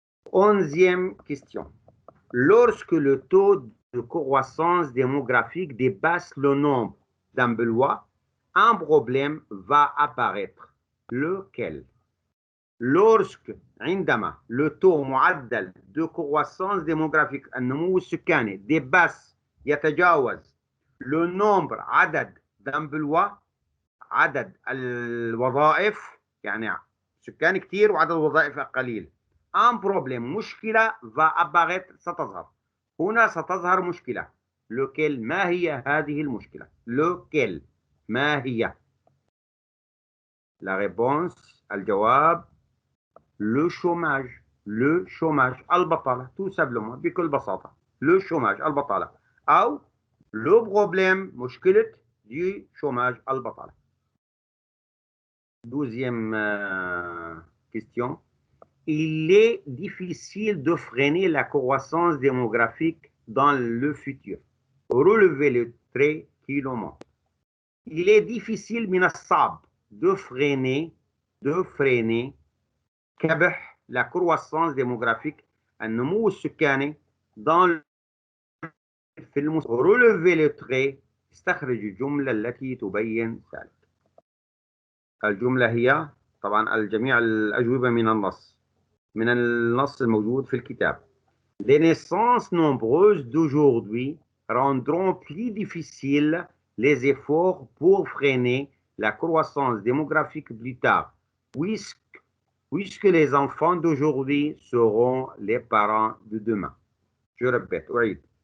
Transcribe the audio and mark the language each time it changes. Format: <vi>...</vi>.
<fr>11e question. Lorsque le taux de croissance démographique dépasse le nombre d'emplois, un problème va apparaître. Lequel? Lorsque</fr> <ar>عندما</ar> <fr>le taux</fr> <ar>معدل</ar> <fr>de croissance démographique</fr> <ar>النمو السكاني</ar> <fr>dépasse</fr> <ar>يتجاوز</ar> <fr>le nombre</fr> <ar>عدد</ar> <fr>d'emplois</fr> <ar>عدد الوظائف، يعني سكان كثير وعدد الوظائف قليل.</ar> <fr>un problème</fr> <ar>مشكلة</ar> <fr>va apparaître</fr> <ar>ستظهر. هنا ستظهر مشكلة.</ar> <fr>lequel</fr> <ar>ما هي هذه المشكلة؟ lequel ما هي؟</ar> <fr>la réponse</fr> <ar>الجواب</ar> <fr>le chômage. le chômage</fr> <ar>البطالة</ar> <fr>tout simplement</fr> <ar>بكل بساطة.</ar> <fr>le chômage</fr> <ar>البطالة أو</ar> <fr>Le problème,</fr> <ar>مشكلة</ar> <fr>du chômage</fr> <ar>البطالة.</ar> <fr>Douzième question. Il est difficile de freiner la croissance démographique dans le futur. Relevez le trait qui le montre. Il est difficile</fr> <ar>من الصعب</ar> <fr>de freiner</fr> <ar>كبح</ar> <fr>la croissance démographique</fr> <ar>النمو السكاني</ar> <fr>dans</fr> <ar>في المستقبل.</ar> <fr>Relevez le trait</fr> <ar>استخرج الجملة التي تبين ذلك. الجملة هي طبعا الجميع الأجوبة من النص الموجود في الكتاب.</ar> <fr>Les naissances nombreuses d'aujourd'hui rendront plus difficiles les efforts pour freiner la croissance démographique plus tard, puisque les enfants d'aujourd'hui seront les parents de demain. Je répète,</fr> <ar>أعيد.</ar>